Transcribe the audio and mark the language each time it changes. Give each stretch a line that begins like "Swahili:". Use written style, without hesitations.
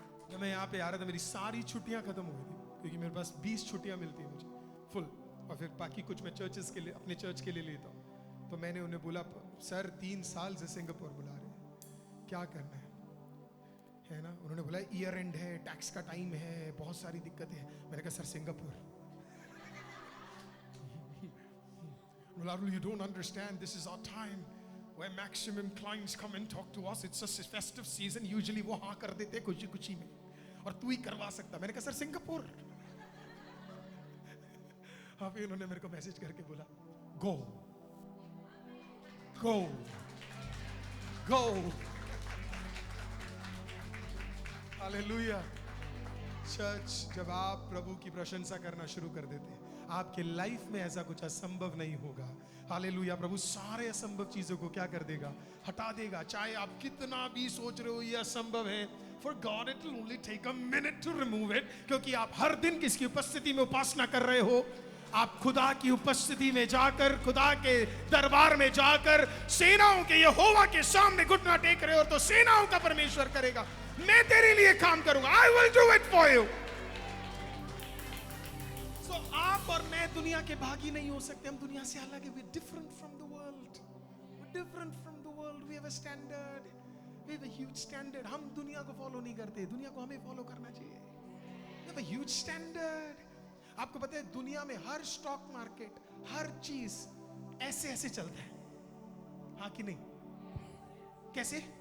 Hindi: जब मैं यहाँ पे आ रहा था मेरी सारी छुट्टियां खत्म हो गई थी, क्योंकि मेरे पास 20 छुट्टियां मिलती है मुझे फुल, और फिर बाकी कुछ मैं चर्चेस के लिए, अपने चर्च के लिए लेता हूँ। तो मैंने उन्हें बोला सर 3 साल से सिंगापुर बुला रहे हैं, क्या करना है ना? उन्होंने बोला ईयर एंड है, टैक्स का टाइम है, बहुत सारी दिक्कतें हैं। मैंने कहा sir Singapore.
English: You don't understand, this is our time where maximum clients come and talk to us. It's a festive season. Usually
Hindi: वो हाँ कर देते खुशी खुशी में, और तू ही करवा सकता। मैंने कहा सर सिंगापुर। हाँ, फिर उन्होंने मेरे को मैसेज करके बोला,
English: Go go go.
Hindi: हालेलुया। चर्च, जब आप प्रभु की प्रशंसा करना शुरू कर देते हैं, आपके लाइफ में ऐसा कुछ असंभव नहीं होगा। हालेलुया। प्रभु सारे असंभव चीजों को क्या कर देगा? हटा देगा। चाहे आप कितना भी सोच रहे हो ये असंभव है,
English: for God it will only take a minute to remove it,
Hindi: क्योंकि आप हर दिन किसकी उपस्थिति में उपासना कर रहे हो? आप खुदा की उपस्थिति में जाकर, खुदा के दरबार में जाकर, सेनाओं के यहोवा के सामने घुटना टेक रहे हो, तो सेनाओं का परमेश्वर करेगा, मैं तेरे लिए काम करूंगा,
English: I will do it for you।
Hindi: So आप और मैं दुनिया के भागी नहीं हो सकते, हम दुनिया से अलग है।
English: We're different from the world, we're different from the world, we have a standard, we have a huge standard।
Hindi: हम दुनिया को फॉलो नहीं करते, दुनिया को हमें फॉलो करना चाहिए।
English: We have a huge standard।
Hindi: आपको पता है दुनिया में हर स्टॉक मार्केट, हर चीज ऐसे ऐसे चलता है, हाँ कि नहीं? कैसे?